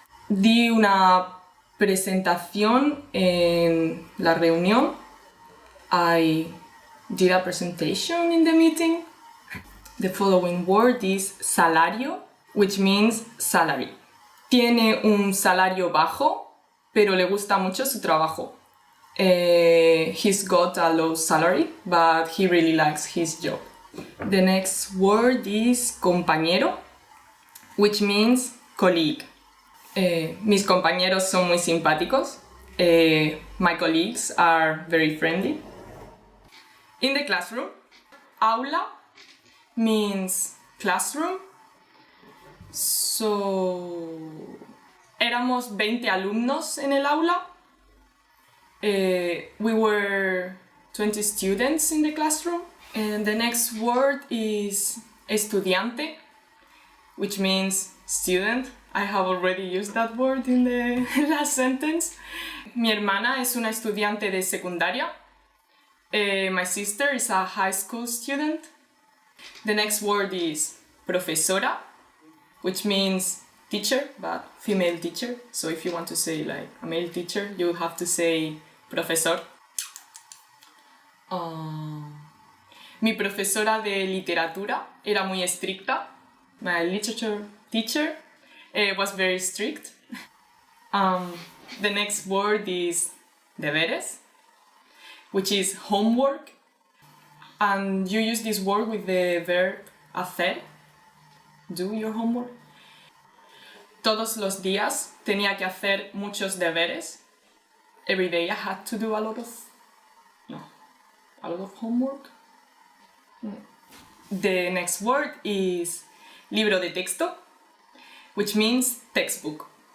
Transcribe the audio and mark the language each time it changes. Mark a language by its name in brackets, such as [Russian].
[Spanish] Di una presentación en la reunión. [English] I did a presentation in the meeting. The following word is salario, which means salary. [Spanish] Tiene un salario bajo, pero le gusta mucho su trabajo. [English] He's got a low salary, but he really likes his job. The next word is compañero, which means colleague. [Spanish] Mis compañeros son muy simpáticos. [English] My colleagues are very friendly. In the classroom, aula means classroom. [Spanish] So, éramos 20 alumnos en el aula. [English] We were 20 students in the classroom. And the next word is estudiante, which means student. I have already used that word in the last sentence. [Spanish] Mi hermana es una estudiante de secundaria. [English] My sister is a high school student. The next word is profesora, which means teacher, but female teacher. So if you want to say like a male teacher, you have to say profesor. [Spanish] Mi profesora de literatura era muy estricta. [English] My literature teacher was very strict. The next word is deberes, which is homework. And you use this word with the verb hacer, do your homework. [Spanish] Todos los días tenía que hacer muchos deberes. [English] Every day I had to do a lot of homework. The next word is libro de texto, which means textbook.